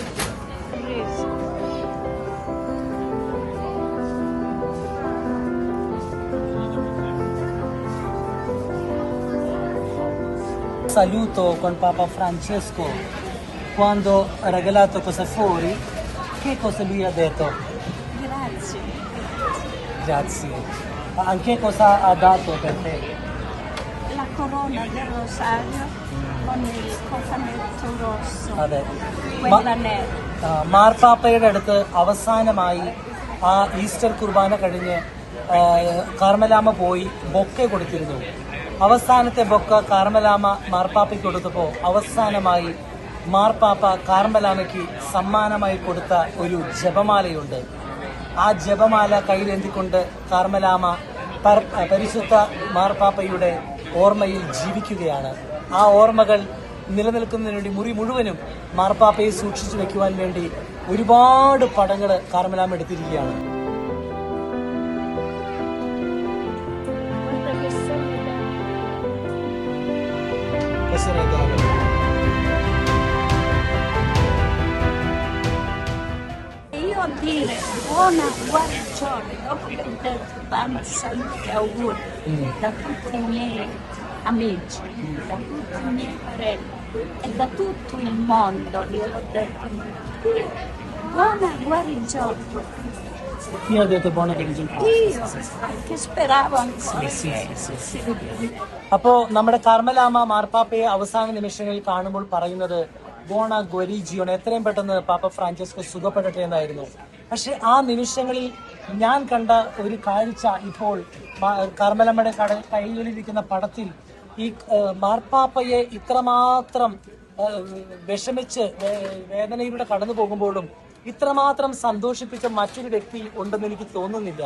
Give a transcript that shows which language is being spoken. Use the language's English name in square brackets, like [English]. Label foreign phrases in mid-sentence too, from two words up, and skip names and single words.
[Italian] Saluto con Papa Francesco quando ha regalato cosa fuori. Che cosa lui ha detto? Grazie. Grazie. Anche cosa ha dato per te? La corona del rosario con il cofanetto rosso. [Malayalam] അതെ, [Italian] Quella nera. [Malayalam] മാർപ്പാപ്പയുടെ അടുത്ത് അവസാനമായി ആ ഈസ്റ്റർ കുർബാന കഴിഞ്ഞ് കാർമലാമ പോയി ബൊക്കെ കൊടുത്തിരുന്നു. അവസാനത്തെ ബൊക്ക കാർമലാമ മാർപ്പാപ്പയ്ക്ക് കൊടുത്തപ്പോൾ അവസാനമായി മാർപ്പാപ്പ കാർമലാമയ്ക്ക് സമ്മാനമായി കൊടുത്ത ഒരു ജപമാലയുണ്ട്. ആ ജപമാല കയ്യിലേന്തിക്കൊണ്ട് കാർമലാമ പരിശുദ്ധ മാർപ്പാപ്പയുടെ ഓർമ്മയിൽ ജീവിക്കുകയാണ്. ആ ഓർമ്മകൾ നിലനിൽക്കുന്നതിന് വേണ്ടി മുറി മുഴുവനും മാർപ്പാപ്പയെ സൂക്ഷിച്ചു വെക്കുവാൻ വേണ്ടി ഒരുപാട് പടങ്ങൾ കാർമലാമ എടുത്തിരിക്കുകയാണ്. [Italian] Io dire buona guarigione dopo che ho detto tanti saluti e auguri da tutti i miei amici, da tutti i miei parenti e da tutto il mondo, io ho detto buona guarigione. Io ho detto buona guarigione. Io che speravo ancora. [Malayalam] അപ്പോ നമ്മുടെ കാർമലാമ മാർപ്പാപ്പയെ അവസാന നിമിഷങ്ങളിൽ കാണുമ്പോൾ പറയുന്നത് [Italian] buona guarigione, [Malayalam] എത്രയും പെട്ടെന്ന് പാപ്പ ഫ്രാൻസിസ്കോ സുഖപ്പെടട്ടെ എന്നായിരുന്നു. പക്ഷെ ആ നിമിഷങ്ങളിൽ ഞാൻ കണ്ട ഒരു കാഴ്ച ഇപ്പോൾ കാർമലമ്മയുടെ കയ്യിലിരിക്കുന്ന പടത്തിൽ ഈ മാർപ്പാപ്പയെ ഇത്രമാത്രം വിഷമിച്ച് വേദനയിലൂടെ കടന്നു പോകുമ്പോഴും ഇത്രമാത്രം സന്തോഷിപ്പിച്ച മറ്റൊരു വ്യക്തി ഉണ്ടെന്ന് എനിക്ക് തോന്നുന്നില്ല.